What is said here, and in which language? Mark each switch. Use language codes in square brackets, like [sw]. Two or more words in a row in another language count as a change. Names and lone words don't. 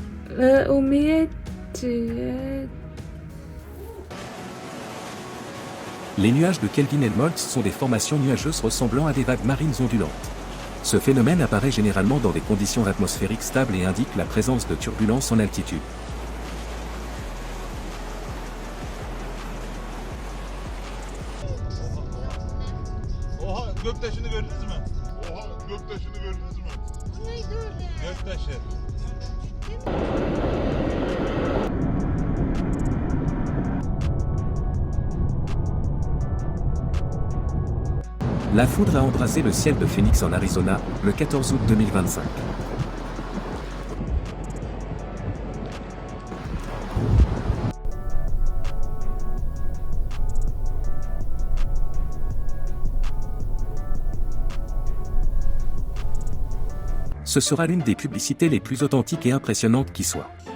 [fr] Les nuages de Kelvin-Helmholtz sont des formations nuageuses ressemblant à des vagues marines ondulantes. Ce phénomène apparaît généralement dans des conditions atmosphériques stables et indique la présence de turbulences en altitude. [tr] Oha, göktaşını gördünüz mü? Oha, göktaşını gördünüz mü? Bu neydi öyle? Göktaşı. [fr] La foudre a embrasé le ciel de Phoenix en Arizona, le 14 août 2025. Ce sera l'une des publicités les plus authentiques et impressionnantes qui soit.